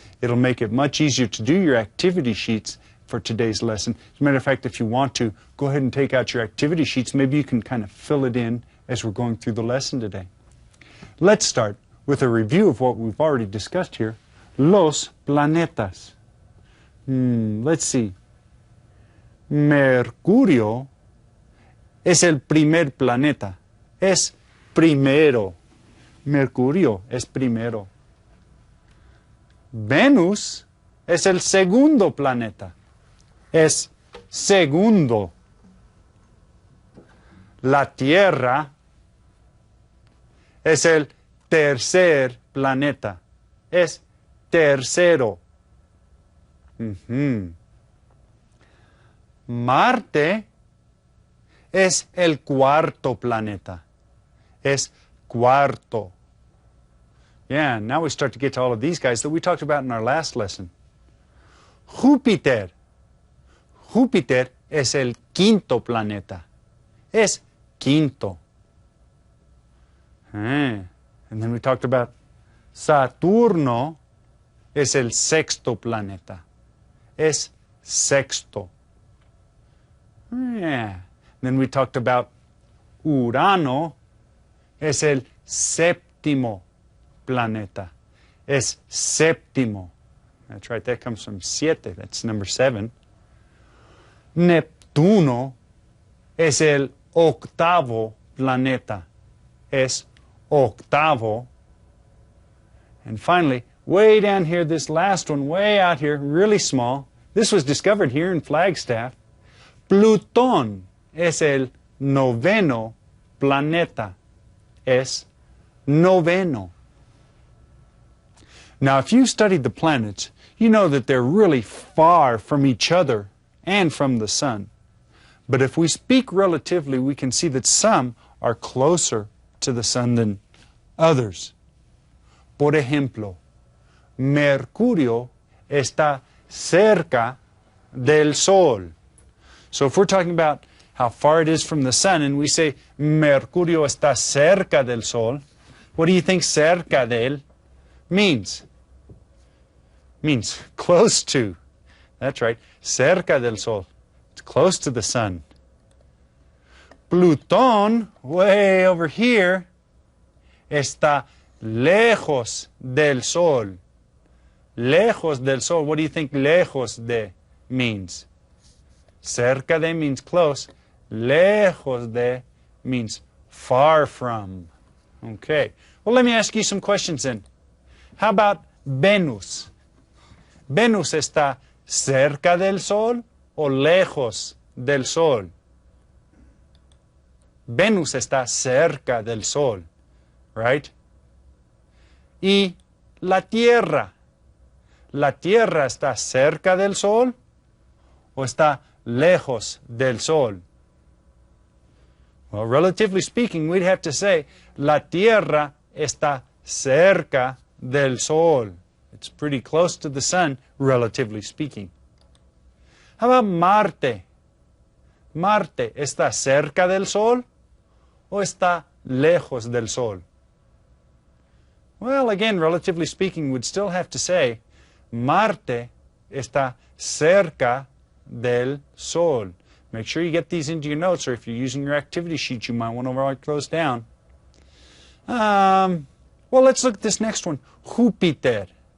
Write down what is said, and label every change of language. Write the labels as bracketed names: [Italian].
[English] It'll make it much easier to do your activity sheets for today's lesson. As a matter of fact, if you want to, go ahead and take out your activity sheets. Maybe you can kind of fill it in as we're going through the lesson today. Let's start with a review of what we've already discussed here. [Spanish] Los planetas. [English] Let's see. [Spanish] Mercurio es el primer planeta. Es primero. Mercurio es primero. Venus es el segundo planeta. Es segundo. La Tierra es el tercer planeta. Es tercero. Marte es el cuarto planeta. Es cuarto. [English] Yeah, now we start to get to all of these guys that we talked about in our last lesson. [Spanish] Júpiter. Júpiter es el quinto planeta. Es quinto. [English] And then we talked about [Spanish] Saturno es el sexto planeta. Es sexto. Yeah. [English] Then we talked about [Spanish] Urano es el séptimo planeta. Es séptimo. [English] That's right, that comes from siete. That's number 7. [Spanish] Neptuno es el octavo planeta. Es octavo. [English] And finally, way down here, this last one, way out here, really small. This was discovered here in Flagstaff. [Spanish] Plutón es el noveno planeta. Es noveno. [English] Now, if you've studied the planets, you know that they're really far from each other and from the sun. But if we speak relatively, we can see that some are closer to the sun than others. [Spanish] Por ejemplo, Mercurio está cerca del Sol. [English] So if we're talking about how far it is from the sun and we say [Spanish] Mercurio está cerca del Sol, [English] what do you think cerca de él means? Means close to. That's right, [Spanish] cerca del Sol. [English] It's close to the sun. Plutón, way over here, [Spanish] está lejos del Sol. [English] Lejos del Sol. What do you think lejos de means? Cerca de means close. Lejos de means far from. Okay. Well, let me ask you some questions then. How about Venus? [Spanish] ¿Venus está cerca del Sol o lejos del Sol? Venus está cerca del Sol, right? Y la Tierra. ¿La Tierra está cerca del Sol o está lejos del Sol? [English] Well, relatively speaking, we'd have to say, [Spanish] la Tierra está cerca del Sol. [English] It's pretty close to the sun, relatively speaking. How about Marte? [Spanish] ¿Marte está cerca del Sol o está lejos del Sol? [English] Well, again, relatively speaking, we'd still have to say, [Spanish] Marte está cerca [English] del Sol. Make sure you get these into your notes, or if you're using your activity sheet, you might want to write those down. Well, let's look at this next one, Júpiter.